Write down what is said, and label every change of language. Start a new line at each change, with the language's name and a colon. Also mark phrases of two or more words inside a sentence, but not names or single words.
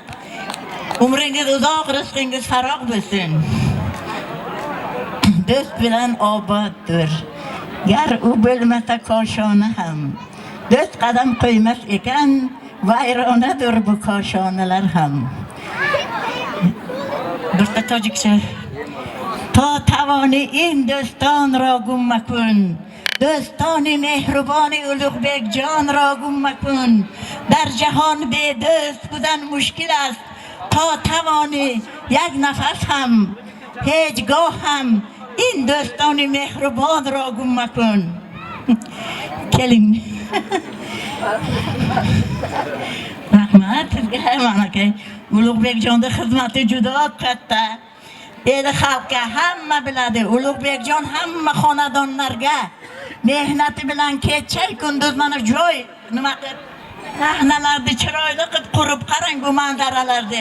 Uzbek: Umringiz uzoq, rizqingiz farog' bo'lsin. Do'st bilan oboddir. Gar u bo'lmasa koshona ham. Do'st qadam qo'ymas ekan, vayronadir bu koshonalar ham. Birta tojikcha.
Persian: تا توانی این دوستان را گم مکن، دوستان مهربان ulug'bekjon را گم مکن. در جهان بی دوست بودن مشکل است، تا توانی یک نفس هم هیچگاه هم این دوستان مهربان را گم مکن.
Uzbek: keling. Rahmat sizga ham aka. Ulug'bekjonning xizmati juda katta. El xalqqa hamma biladi. Ulug'bekjon hamma xonadonlarga mehnati bilan kecha kunduz mana joy nima qilib sahnalarni chiroyli qilib qurib qarang bu manzaralarni.